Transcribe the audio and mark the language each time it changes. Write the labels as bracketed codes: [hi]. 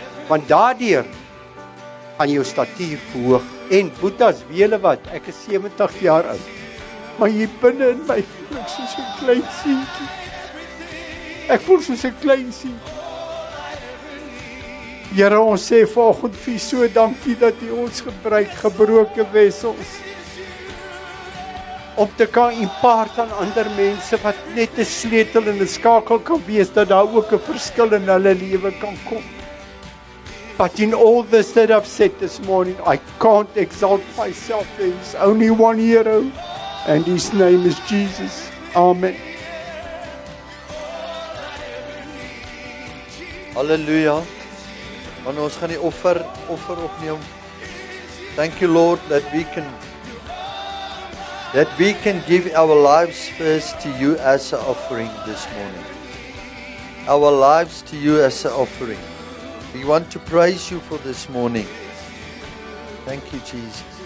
[af] Want daardeur gaan jou statuur verhoog. En Boetas, weet julle wat, ek is 70 jaar oud. Maar hier binne in my voel ek soos 'n klein seentjie. Ek voel soos 'n klein seentjie. Here, ons sê vanoggend vir U so dankie dat U ons gebruik, gebroke wessels, om te kan impart aan ander mense wat net 'n sleutel en 'n skakel kan wees, dat daar ook 'n verskil in hulle lewe kan kom. [en] But in all this that I've said this morning, I can't exalt myself. There is only one hero, and His name is Jesus. Amen. [af] Halleluja. Want ons gaan die offer opneem. [en] Thank you, Lord, that we can give our lives first to You as an offering this morning. Our lives to You as an offering. We want to praise You for this morning. Thank You, Jesus.